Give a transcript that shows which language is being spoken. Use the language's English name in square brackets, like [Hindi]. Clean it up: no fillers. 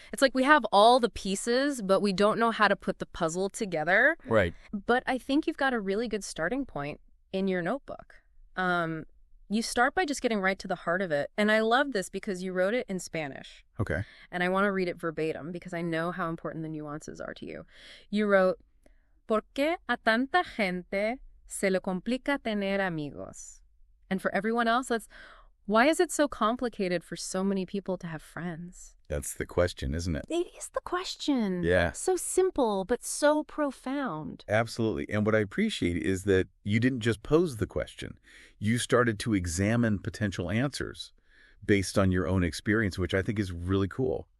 [English] It's like we have all the pieces, but we don't know how to put the puzzle together. Right. But I think you've got a really good starting point in your notebook. You start by just getting right to the heart of it. And I love this because you wrote it in Spanish. Okay. And I want to read it verbatim because I know how important the nuances are to you. You wrote, [Spanish] ¿Por qué a tanta gente se le complica tener amigos? [English] And for everyone else, that's, why is it so complicated for so many people to have friends? That's the question, isn't it? It is the question. Yeah. So simple, but so profound. Absolutely. And what I appreciate is that you didn't just pose the question. You started to examine potential answers based on your own experience, which I think is really cool.